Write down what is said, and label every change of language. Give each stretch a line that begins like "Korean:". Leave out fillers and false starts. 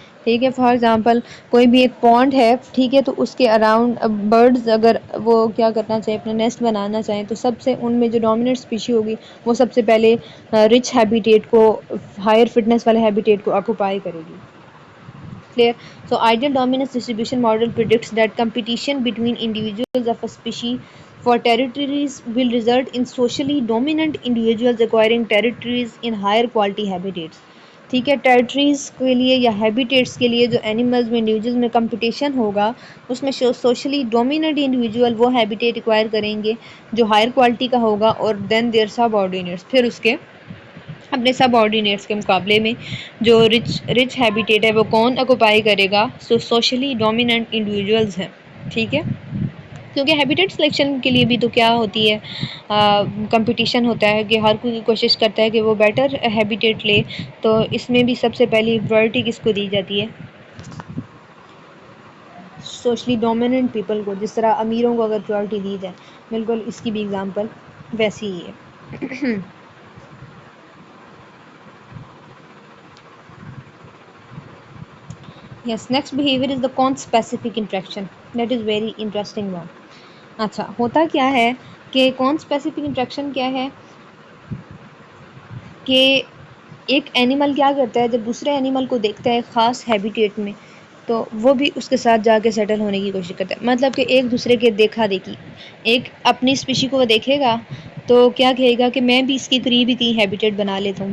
Urdu: ٹھیک ہے، for example کوئی بھی ایک پونڈ ہے، ٹھیک ہے، تو اس کے اراؤنڈ برڈز اگر وہ کیا کرنا چاہیں، اپنا نیسٹ بنانا چاہیں، تو سب سے ان میں جو ڈومیننٹ اسپیشی ہوگی وہ سب سے پہلے رچ ہیبیٹیٹ کو، ہائر فٹنس والے ہیبیٹیٹ کو آکوپائی کرے گی.
English: Clear? So ideal dominance distribution model predicts that competition between individuals of a species for territories will result in socially dominant individuals acquiring territories in higher quality habitats.
Urdu: ٹھیک ہے، territories کے لیے یا habitats کے لیے جو اینیملز میں individuals میں کمپٹیشن ہوگا، اس میں سوشلی ڈومیننٹ انڈیویجول وہ ہیبیٹیٹ ایکوائر کریں گے جو ہائر کوالٹی کا ہوگا، اور
English: then there subordinates,
Urdu: پھر اس کے اپنے سب آرڈینیٹس کے مقابلے میں جو رچ ہیبیٹیٹ ہے وہ کون اکوپائی کرے گا؟ سوشلی ڈومیننٹ انڈیویجولز ہیں. ٹھیک ہے، کیونکہ ہیبیٹیٹ سلیکشن کے لیے بھی تو کیا ہوتی ہے، کمپٹیشن ہوتا ہے کہ ہر کوئی کوشش کرتا ہے کہ وہ بیٹر ہیبیٹیٹ لے. تو اس میں بھی سب سے پہلی پرائرٹی کس کو دی جاتی ہے؟ سوشلی ڈومیننٹ پیپل کو. جس طرح امیروں کو اگر پرائرٹی دی جائے، بالکل اس کی بھی اگزامپل ویسی ہی ہے.
English: Yes, next behavior is the conspecific interaction. That is very interesting one.
Urdu: اچھا، ہوتا کیا ہے کہ conspecific interaction کیا ہے کہ ایک اینیمل کیا کرتا ہے، جب دوسرے اینیمل کو دیکھتا ہے خاص ہیبیٹیٹ میں، تو وہ بھی اس کے ساتھ جا کے سیٹل ہونے کی کوشش کرتا ہے. مطلب کہ ایک دوسرے کے دیکھا دیکھی، ایک اپنی اسپیشی کو وہ دیکھے گا تو کیا کہے گا کہ میں بھی اس کے قریب ہی کہیں ہیبیٹیٹ بنا لیتا ہوں.